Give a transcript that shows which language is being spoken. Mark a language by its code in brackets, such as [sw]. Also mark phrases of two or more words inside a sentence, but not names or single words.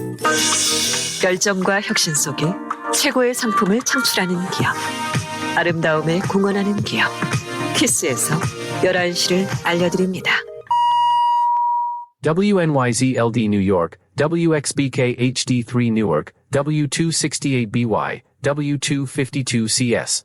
[ko] 열정과 혁신 속에 최고의 상품을 창출하는 기업. 아름다움에 공헌하는 기업. 키스에서 11시를 알려드립니다. [en] WNYZ LD New York, WXBK HD3 Newark, W268BY, W252CS.